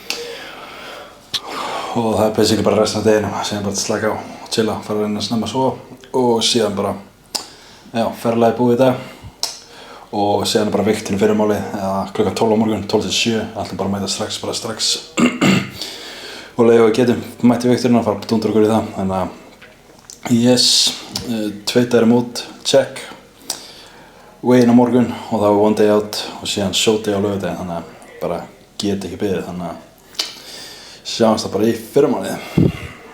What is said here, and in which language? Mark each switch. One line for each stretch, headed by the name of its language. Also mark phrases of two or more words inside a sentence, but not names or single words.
Icelandic: Og það er basically bara restin af deginum, síðan bara slaka á og chilla, fara að reyna að snemma að sofa og síðan bara, já, ferðalagið búið í dag og síðan er bara vigtinn í fyrramálið eða klukkan 12 á morgun, 12 til 7, ætlum bara að mæta strax og leið og við getum mætt í vigturinn og fara að dundra okkur í það, þannig að Yes, 2 dagar mót, check. Weigh-in á morgun og það var
English: one day out
Icelandic: og síðan
English: show day
Icelandic: á laugardaginn, þannig að bara get ekki beðið, þannig að sjáumst það bara í fyrramálið.